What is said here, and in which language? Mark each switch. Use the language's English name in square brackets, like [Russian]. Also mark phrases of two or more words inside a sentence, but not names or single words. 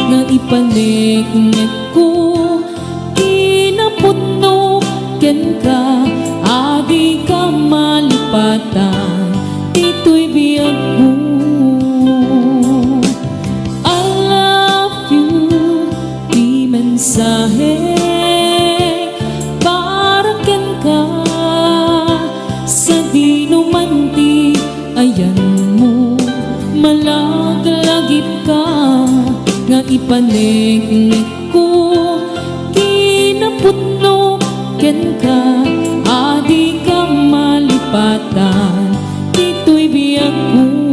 [Kankanaey] ipaniknik ko kinaputno ken ka adi ka malipatan dito'y biyag ko. [English] I love you [Kankanaey] di mensahe para ken ka sa di numanti ayan mo malagalagip ka nga ipaniknik ko kinaputno ken ka adi ka malipatan dito'y biyag ko.